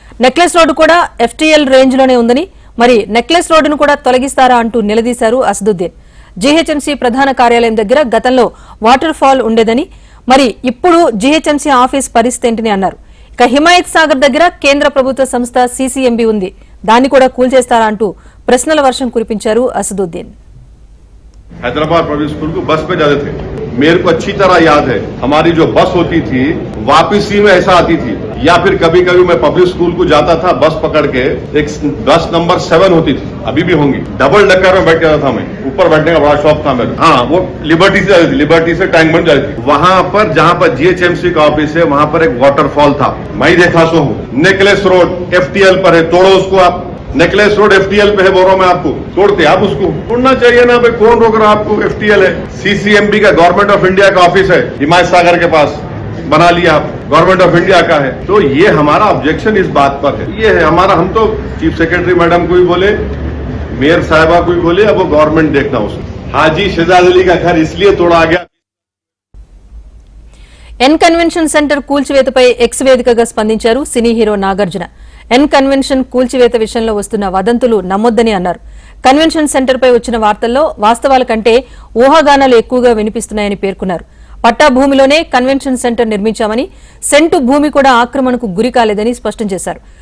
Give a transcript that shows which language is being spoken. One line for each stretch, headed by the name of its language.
Telugu: Necklace road కూడా FTL range లోనే ఉందని, మరి నెక్లెస్ రోడ్డును కూడా తొలగిస్తారా అంటూ నిలదీశారు అసదుద్దీన్. జీహెచ్ఎంసీ ప్రధాన కార్యాలయం దగ్గర గతంలో వాటర్ ఫాల్ ఉండేదని, మరి ఇప్పుడు జీహెచ్ఎంసీ ఆఫీస్ పరిస్థితి ఏంటని అన్నారు. ఇక హిమాయత్ సాగర్ దగ్గర కేంద్ర ప్రభుత్వ సంస్థ సీసీఎంబీ ఉంది, దాన్ని కూడా కూల్చేస్తారా అంటూ ప్రశ్నల వర్షం కురిపించారు అసదుద్దీన్.
Hindi: हैदराबाद पब्लिक स्कूल को बस पे जाते थे। मेरे को अच्छी तरह याद है, हमारी जो बस होती थी वापसी में ऐसा आती थी, या फिर कभी कभी मैं पब्लिक स्कूल को जाता था बस पकड़ के, एक बस नंबर 7 होती थी, अभी भी होंगी, डबल डक्कर में बैठ जाता था मैं, ऊपर बैठने का बड़ा शौक था मेरा। हाँ, वो लिबर्टी से जाती थी, लिबर्टी से टैंक बन जाती थी। वहां पर जहां पर जीएचएमसी का ऑफिस है वहां पर एक वाटरफॉल था, मैं ही देखा सो हूँ। नेकलेस रोड एफटीएल पर है, तोड़ो उसको आप। नेकलेस रोड एफटीएल पे है, बोल रहा हूं मैं आपको, तोड़ते आप उसको, तोड़ना चाहिए ना भाई, कौन रोक रहा आपको? एफटीएल है, सीसीएमबी का गवर्नमेंट ऑफ इंडिया का ऑफिस है हिमायत सागर के पास, बना लिया आप, गवर्नमेंट ऑफ इंडिया का है। तो ये हमारा ऑब्जेक्शन इस बात पर है, ये है हमारा। हम तो चीफ सेक्रेटरी मैडम को भी बोले, मेयर साहिबा को भी बोले, अब वो गवर्नमेंट देखना उसको। हाजी शहजाद अली का घर इसलिए तोड़ा गया।
Telugu: ఎన్ కన్వెన్షన్ సెంటర్ కూల్చివేతపై ఎక్స్ వేదికగా స్పందించారు cine hero Nagarjuna. N convention కూల్చివేత విషయంలో వస్తున్న వదంతులు నమ్మొద్దని అన్నారు. కన్వెన్షన్ సెంటర్పై వచ్చిన వార్తల్లో వాస్తవాల కంటే ఊహాగానాలు ఎక్కువగా వినిపిస్తున్నాయని పేర్కొన్నారు. పట్టా భూమిలోనే కన్వెన్షన్ సెంటర్ నిర్మించామని, సెంటు భూమి కూడా ఆక్రమణకు గురి కాలేదని స్పష్టం చేశారు.